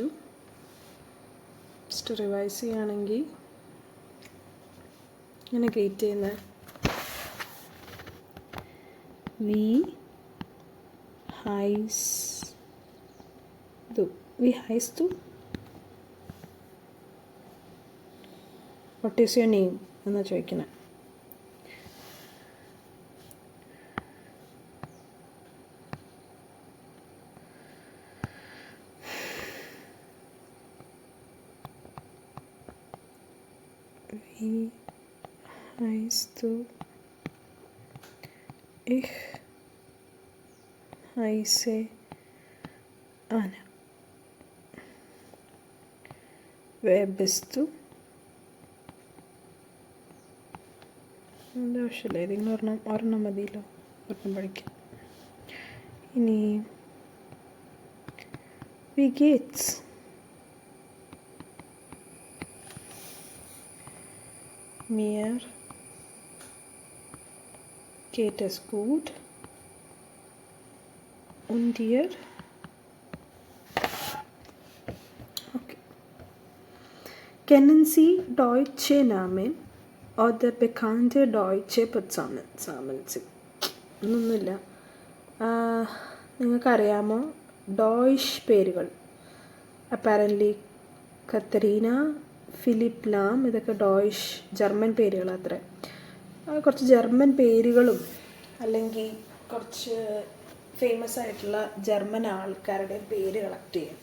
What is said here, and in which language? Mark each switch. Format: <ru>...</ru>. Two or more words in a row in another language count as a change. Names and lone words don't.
<en>just revise</en> <ml>ചെയ്യുകയാണെങ്കിൽ ഇങ്ങനെ ഗ്രീറ്റ് ചെയ്യുന്നത്:</ml> <de>wie heißt du.</de> <en>What is your name</en> <ml>എന്നാണ് ചോദിക്കുന്നത്.</ml> <de>Wie heißt du? Ich heiße Anna. Wer bist du?</de> <ml>അത് ആവശ്യമില്ല, ഏതെങ്കിലും ഒരെണ്ണം മതിയല്ലോ, ഒരെണ്ണം പഠിക്കാം.</ml> <de>ഇനി Wie geht's? Mir geht es gut. Und dir? Okay. Kennen Sie deutsche Namen oder bekannte deutsche Personen?</de> <ml>ഒന്നൊന്നുമില്ല. നിങ്ങൾക്കറിയാമോ ഡോയ്ഷ് പേരുകൾ? അപ്പാരൻ്റ്ലി കത്തരീന, ഫിലിപ്പ് ലാം, ഇതൊക്കെ ഡോയ്ഷ് ജർമ്മൻ പേരുകൾ. അത്ര കുറച്ച് ജർമ്മൻ പേരുകളും അല്ലെങ്കിൽ കുറച്ച് ഫേമസ് ആയിട്ടുള്ള ജർമ്മൻ ആൾക്കാരുടെ പേര് കളക്ട് ചെയ്യാം.</ml>